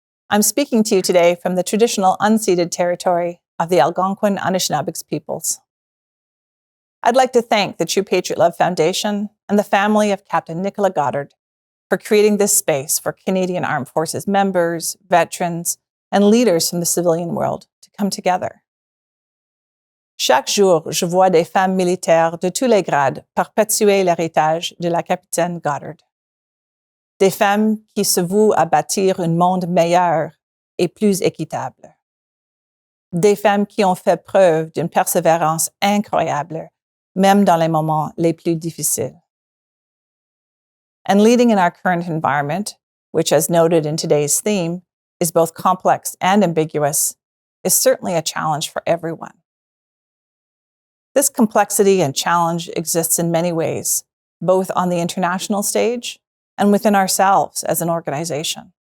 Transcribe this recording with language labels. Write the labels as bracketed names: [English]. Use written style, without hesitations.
[English] I'm speaking to you today from the traditional unceded territory of the Algonquin Anishinaabeg peoples. I'd like to thank the True Patriot Love Foundation and the family of Captain Nichola Goddard for creating this space for Canadian Armed Forces members, veterans, and leaders from the civilian world to come together. [French] Chaque jour, je vois des femmes militaires de tous les grades perpétuer l'héritage de la capitaine Goddard. Des femmes qui se vouent à bâtir un monde meilleur et plus équitable. Des femmes qui ont fait preuve d'une persévérance incroyable, même dans les moments les plus difficiles. [English] And leading in our current environment, which, as noted in today's theme, is both complex and ambiguous, is certainly a challenge for everyone. This complexity and challenge exists in many ways, both on the international stage and within ourselves as an organization.